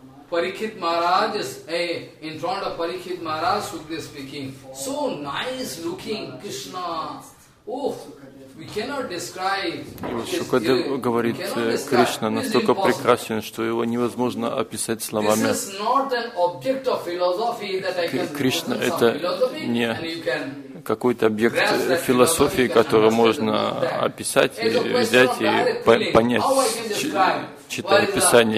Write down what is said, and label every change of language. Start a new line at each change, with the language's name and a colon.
English: Parikshit Maharaj is in front of Parikshit Maharaj, Sukadev speaking. So nice looking Krishna. Oh, we cannot describe.
Russian: Шукадев говорит, Кришна настолько прекрасен, что его невозможно описать словами.
English: This is not an object of philosophy that I can.
Russian: Кришна это не какой-то объект философии, который можно описать, взять и понять, читая Писание.